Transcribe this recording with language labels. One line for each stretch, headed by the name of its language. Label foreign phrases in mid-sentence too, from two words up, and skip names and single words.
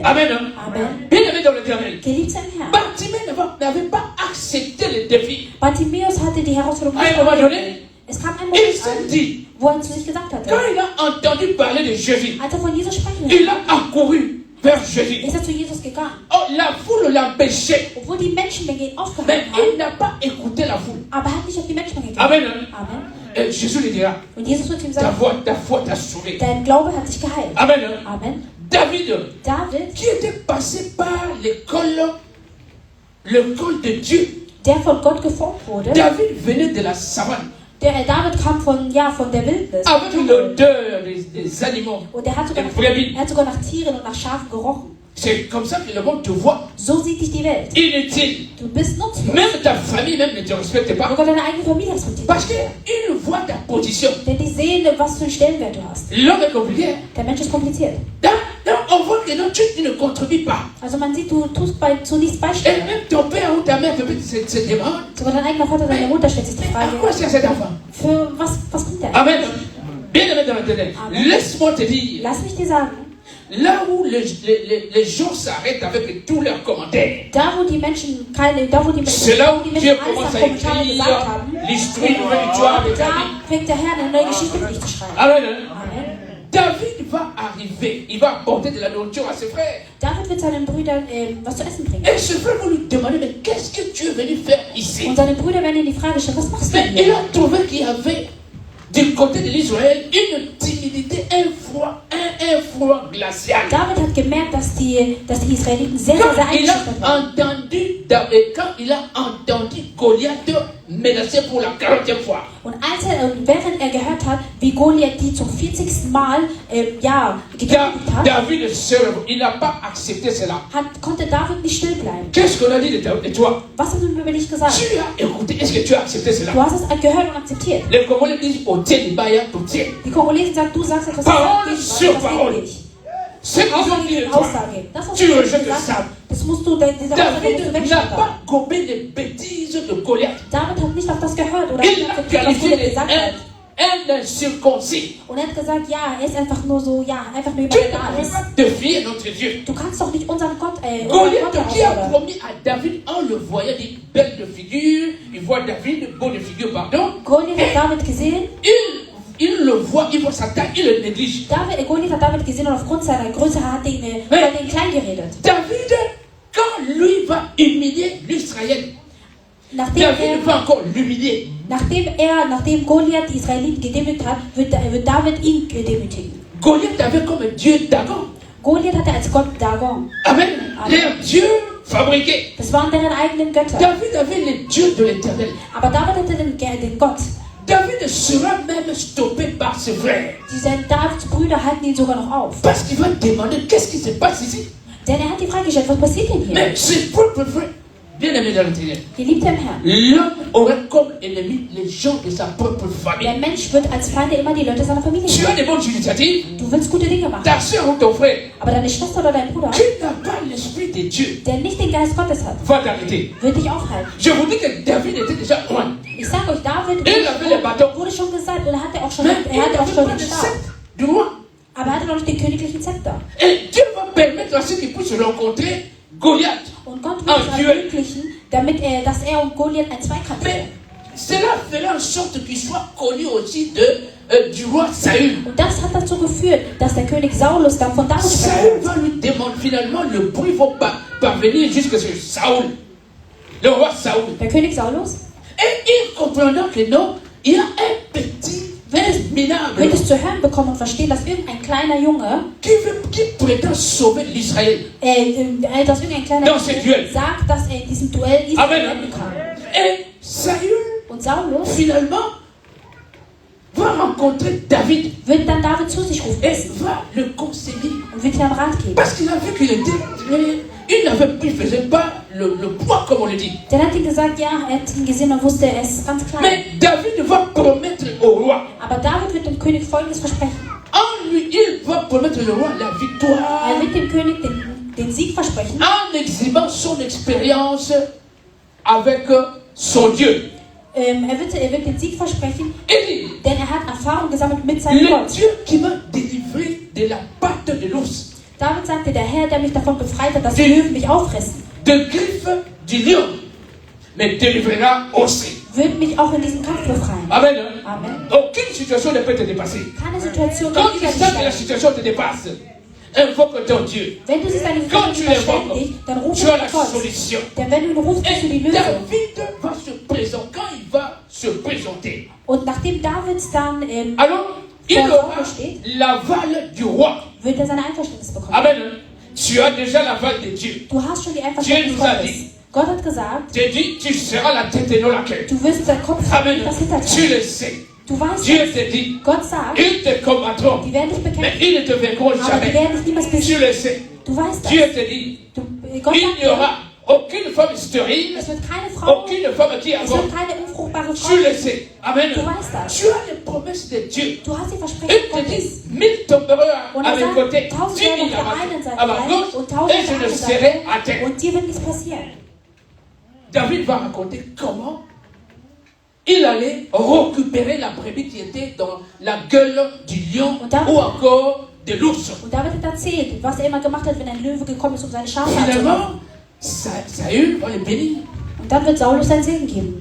French: Amen. Amen. Bien aimé dans l'éternel.
German: Geliebter im Herrn.
French: Bartimée n'avait pas accepté le défi.
German: Bartimäus Herausforderung
French: À
German: nicht
French: un moment
German: überlebt.
French: donné,
German: Es kam ein
French: il
German: Moment
French: s'est
German: an,
French: dit,
German: wo er zu sich gesagt hatte,
French: quand il a entendu parler de Jésus,
German: als von Jesus sprechen
French: il
German: hörte,
French: a accouru vers Jésus.
German: ist zu Jesus gegangen.
French: Oh, la foule l'empêchait,
German: Obwohl die Menschenmenge ihn
French: mais
German: aufgehalten
French: il
German: haben,
French: n'a pas écouté la foule.
German: aber er hat nicht auf die Menschenmenge
French: Amen.
German: gehört.
French: Amen. Et Jésus lui dira,
German: Und Jesus wird ihm
French: ta
German: sagen,
French: foi t'a sauvé.
German: dein Glaube hat dich geheilt.
French: Amen.
German: Amen.
French: David,
German: David,
French: qui était passé par l'école de Dieu.
German: der von Gott geformt wurde,
French: David venait de la savane
German: David kam von der Wildnis.
French: avec l'odeur des animaux.
German: Und er hat sogar nach Tieren und nach Schafen gerochen.
French: C'est comme ça que le monde te voit.
German: So sieht dich die Welt.
French: Inutile.
German: Du bist nutzlos.
French: Même ta famille même ne te respecte pas.
German: Sogar deine eigene Familie respektiert
French: Parce
German: dich.
French: qu'ils voient ta position.
German: Denn die sehen, was für einen Stellenwert du hast.
French: L'homme est compliqué.
German: Der Mensch ist kompliziert.
French: Donc, on voit que non, tu ne contribues pas.
German: Also man sieht, du tust zu nichts
French: Et
German: beisteuern.
French: même ton père ou ta mère peut-être se demande,
German: Sogar dein eigener Vater, deine Mutter stellt sich die
French: à
German: Frage,
French: quoi sert cet enfant?
German: für was kommt der?
French: Amen. Bien aimé dans l'éternel. Amen. Laisse-moi te dire,
German: Lass mich dir sagen,
French: là où les gens s'arrêtent avec tous leurs commentaires,
German: da wo die Menschen
French: c'est là où Dieu
German: alles
French: commence
German: an
French: à
German: Kommentaren
French: écrire
German: gesagt haben,
French: l'histoire, une nouvelle histoire de ta
German: da
French: vie.
German: fängt der Herr eine neue Geschichte für dich zu schreiben.
French: Amen.
German: Amen.
French: David va arriver, il va apporter de la nourriture à ses frères.
German: David wird seinen Brüdern was zu essen bringen.
French: Et ses frères vont lui demander, mais qu'est-ce que tu es venu faire ici?
German: Und seine Brüder werden ihm die Frage stellen, was machst du
French: Mais il
German: hier?
French: a trouvé qu'il y avait du côté de l'Israël une timidité, un froid glacial.
German: David hat gemerkt, dass die Israeliten sehr, sehr
French: Quand il
German: eingeschüchtert waren.
French: quand il a entendu Goliath menacé pour la 40e fois,
German: Und während er gehört hat, wie Goliath die zum 40. Mal gekämpft hat,
French: David il n'a pas accepté cela.
German: konnte David nicht still bleiben.
French: Qu'est-ce qu'on a dit de toi?
German: Was haben wir über dich gesagt?
French: Tu as écouté, est-ce que tu as accepté cela?
German: Du hast es gehört und akzeptiert.
French: Les Congolais disent au tien,
German: Die Kongolesen sagen, du sagst etwas,
French: Parole
German: das
French: sur
German: geht
French: parole.
German: nicht.
French: Ce qu'ils ont dit
German: Aussage
French: de
German: gegen
French: toi,
German: Aussage. Das, was
French: tu
German: du
French: rejettes
German: gesagt
French: ça.
German: hast, das musst du, diese Aussage musst du
French: David n'a
German: wegschneiden.
French: pas gobé les bêtises de Goliath.
German: David hat nicht auf das gehört oder
French: Il
German: hat
French: l'a
German: akzeptiert, was
French: qualifié
German: Goliath gesagt hat.
French: un incirconcis.
German: Und er hat gesagt, ja, er ist einfach nur so, einfach nur
French: Tu
German: jemand,
French: ne
German: der da
French: peux
German: ist.
French: pas défier notre Dieu.
German: Du kannst doch nicht unseren Gott
French: Goliath qui a
German: herausfordern.
French: promis à David, en le voyant, dit belle de figure, il voit David, beau de figure, pardon.
German: Goliath hat David gesehen.
French: Il le voit, il voit sa taille, il le néglige.
German: Goliath hat David gesehen und aufgrund seiner Größe hat er ihn klein geredet.
French: David, quand lui va humilier l'Israël, David va encore l'humilier.
German: Nachdem Goliath die Israeliten gedemütigt hat, wird David ihn demütigen.
French: Goliath avait comme Dieu Dagon.
German: Goliath hatte als Gott Dagon.
French: Amen. Les dieux fabriqués.
German: Das waren deren eigenen Götter.
French: David avait les dieux de l'Éternel.
German: Aber David hatte den Gott.
French: David sera même stoppé par ses frères.
German: Davids Brüder halten ihn sogar noch auf.
French: Parce qu'il va demander qu'est-ce qui se passe ici.
German: Denn er hat die Frage gestellt, was passiert denn hier?
French: Mais ses propres frères, bien aimés dans l'Éternel,
German: Geliebter im Herrn,
French: l'homme aurait comme ennemi les gens de sa propre
German: der
French: famille.
German: Mensch wird als Feinde immer die Leute seiner Familie
French: Tu as
German: sehen.
French: des bonnes initiatives,
German: Du willst gute Dinge machen,
French: ta soeur ou ton frère,
German: aber deine Schwester oder dein Bruder,
French: qui n'a pas l'esprit de Dieu,
German: der nicht den Geist Gottes hat,
French: va t'arrêter.
German: wird dich aufhalten.
French: Je vous dis que David était déjà loin.
German: Ich sage euch, David wurde schon gesagt und er hatte auch schon
French: Mais il
German: den
French: n'avait pas de
German: Stab.
French: sceptre du roi.
German: Aber er hatte noch nicht den königlichen Zepter.
French: Et Dieu va permettre à ceux qui puissent rencontrer Goliath.
German: Und Gott wird es ermöglichen, dass er und Goliath ein Zweikampf
French: Mais
German: werden.
French: cela fera en sorte qu'il soit connu aussi du roi Saül.
German: Und das hat dazu geführt, dass der König Saulus dann von David
French: Saül
German: spricht.
French: va lui demander, finalement, le bruit va parvenir jusque sur Saül, le roi Saül.
German: Der König Saulus
French: Et il comprendra que non, il y a un petit, un minable
German: wird es zu hören bekommen und verstehen, dass irgendein kleiner Junge,
French: qui prétend sauver l'Israël.
German: dass irgendein kleiner
French: Dans ce duel.
German: Junge sagt, dass er in diesem Duell Israel
French: Amen.
German: retten kann.
French: Et Saül,
German: Und Saulus
French: finalement, va rencontrer David
German: wird dann David zu sich rufen
French: et
German: müssen
French: va le conseiller.
German: und wird ihm einen Rat geben.
French: Parce qu'il a vu qu'il était très... Il faisait pas le poids, comme on le dit.
German: Dann hat ihm gesagt, ja, er hat ihn gesehen und wusste, er ist ganz klein.
French: Mais David va promettre au roi.
German: Aber David wird dem König Folgendes versprechen.
French: En lui, il va promettre au roi la victoire.
German: Er wird dem König den Sieg versprechen,
French: En exhibant son expérience avec son Dieu.
German: er wird den Sieg versprechen,
French: Il dit,
German: denn er hat Erfahrung gesammelt mit seinem
French: le
German: Gott.
French: Dieu qui m'a délivré de la patte de l'ours,
German: David sagte, der Herr, der mich davon befreit hat, dass die Löwen mich auffressen,
French: de griffes du lion, me délivrera aussi.
German: wird mich auch in diesem Kampf befreien.
French: Amen.
German: Amen.
French: Aucune situation ne peut te dépasser.
German: Keine Situation
French: Quand
German: wird
French: tu
German: über dich
French: sens que la
German: stellen.
French: situation te dépasse, invoque ton Dieu.
German: Wenn du siehst, deine
French: Quand
German: Situation
French: tu
German: überstellen
French: l'invoques,
German: dich, dann ruf
French: tu as la
German: Gott.
French: solution.
German: Denn wenn du ihn rufst, kriegst du die
French: Et
German: Lösung.
French: David va se présenter. Quand il va se présenter,
German: Und nachdem David dann
French: alors il
German: vor
French: aura
German: Saul steht,
French: l'aval du roi.
German: wird er seine Einverständnis bekommen.
French: Amen. Tu as déjà l'aval de Dieu.
German: Du hast schon die Einverständnis
French: nous a
German: Gottes.
French: dit.
German: Gott hat gesagt,
French: Tu dit, tu seras la tête et non la queue.
German: du wirst der Kopf sein,
French: Amen.
German: nicht das
French: Tu
German: Hinterteil.
French: le sais.
German: Du weißt
French: Dieu
German: es.
French: te dit,
German: Gott sagt,
French: ils te combattront,
German: die werden dich
French: mais
German: bekämpfen,
French: ils ne te vaincront
German: aber die
French: jamais.
German: werden dich niemals
French: Tu
German: besiegen.
French: le sais.
German: Du weißt das.
French: Dieu te dit,
German: Gott
French: il
German: sagt
French: n'y
German: dir,
French: aura aucune femme stérile,
German: es wird keine Frau,
French: aucune femme qui
German: es
French: avorte.
German: wird keine unfruchtbare Frau.
French: Tu le sais. Amen.
German: Du weißt das.
French: Tu as les promesses de Dieu.
German: Du hast die
French: Il
German: Versprechen
French: te
German: Gottes.
French: dit, 1000 tomberont
German: Und
French: à
German: er
French: mes
German: sagt,
French: côtés,
German: 1000
French: 10 000
German: werden auf der einen Seite
French: à ma
German: sein
French: gauche,
German: und
French: et
German: 1000 auf
French: je
German: der
French: ne
German: anderen
French: serai à
German: Seite.
French: terre.
German: Und dir wird nichts passieren.
French: David va raconter comment il allait récupérer la brebis qui était dans la gueule du lion
German: Und dann-
French: ou encore de l'ours.
German: Und David hat erzählt, was er immer gemacht hat, wenn ein Löwe gekommen ist, um seine Schafe anzumachen.
French: Finalement, Saül va les bénir.
German: Und dann wird Saulus seinen Segen geben.